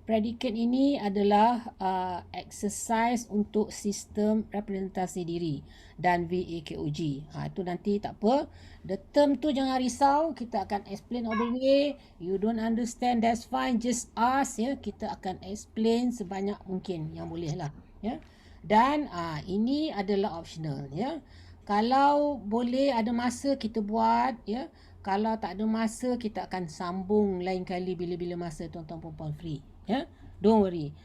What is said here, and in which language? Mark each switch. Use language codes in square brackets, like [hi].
[ms] Predicate ini adalah exercise untuk sistem representasi diri dan VAKOG. Itu nanti tak apa. [en] The term [ms] tu jangan risau, kita akan [en] explain all the way. You don't understand, that's fine, just ask ya. [ms] Kita akan explain sebanyak mungkin yang boleh lah ya. Dan ini adalah optional ya. Kalau boleh ada masa kita buat ya. Kalau tak ada masa kita akan sambung lain kali bila-bila masa tuan-tuan perempuan free ya. [en] Don't worry.